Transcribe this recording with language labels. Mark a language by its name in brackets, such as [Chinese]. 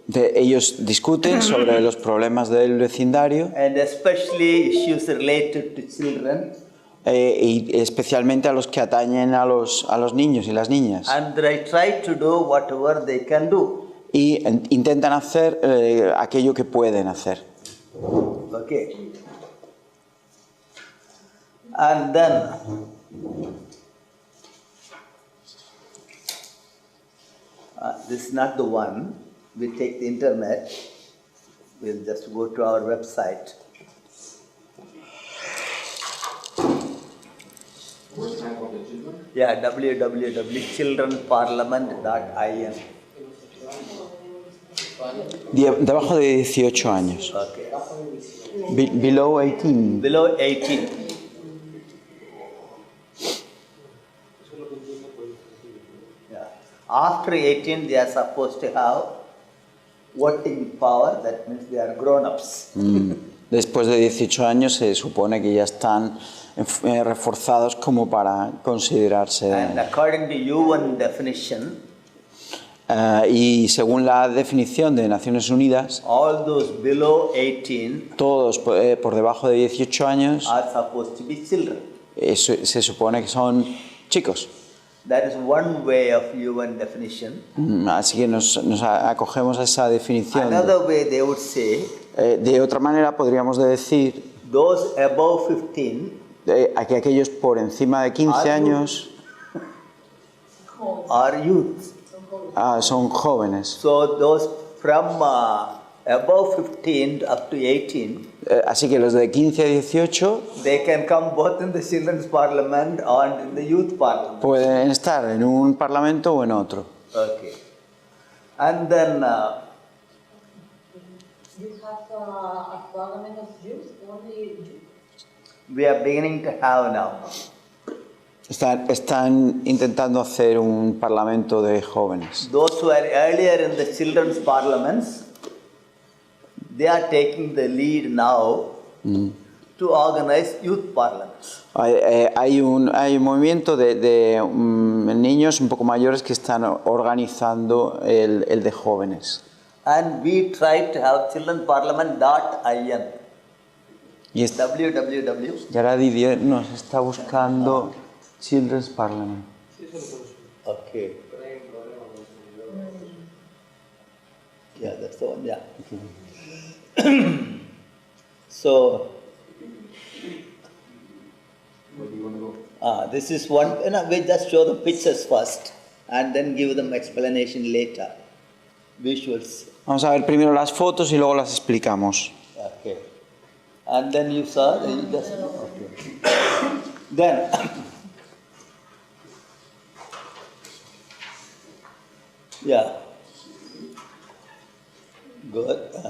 [Spanish] Ellos discuten sobre los problemas del vecindario [English] and especially issues related to children, [Spanish] y especialmente a los que atañen a los niños y las niñas. [English] and they try to do whatever they can do. [Spanish] Y intentan hacer aquello que pueden hacer. [English] Okay. And then this is not the one. We take the internet. We'll just go to our website. Yeah, www.childrenparliament.in. [Spanish] Debajo de 18 años. [English] Okay. Below 18. Below 18. Yeah. After 18, they are supposed to have voting power. That means they are grown-ups. [Spanish] Después de 18 años se supone que ya están reforzados como para considerarse. [English] And according to UN definition, [Spanish] Y según la definición de Naciones Unidas, [English] all those below 18 [Spanish] todos por debajo de 18 años [English] are supposed to be children. [Spanish] se supone que son chicos. [English] That is one way of UN definition. [Spanish] Así que nos acogemos a esa definición. [English] Another way they would say, [Spanish] De otra manera podríamos decir [English] those above 15 [Spanish] que aquellos por encima de 15 años [English] are youth. [Spanish] Son jóvenes. [English] So those from above 15 up to 18, [Spanish] Así que los de 15 a 18 [English] they can come both in the children's parliament and in the youth parliament. [Spanish] pueden estar en un parlamento o en otro. [English] Okay. And then You have a parliament of youth, only youth? we are beginning to have now. [Spanish] Están intentando hacer un parlamento de jóvenes. [English] Those who are earlier in the children's parliaments, they are taking the lead now to organize youth parliaments. [Spanish] Hay un movimiento de niños un poco mayores que están organizando el de jóvenes. [English] And we try to have childrenparliament.in. [Spanish] Y www. ahora Didier nos está buscando Children's Parliament. [English] Okay. Yeah, that's the one, yeah. So, this is one, we just show the pictures first and then give them explanation later. Visuals. [Spanish] Vamos a ver primero las fotos y luego las explicamos. [English] Okay. And then you saw, you just, okay. Then, yeah. Good.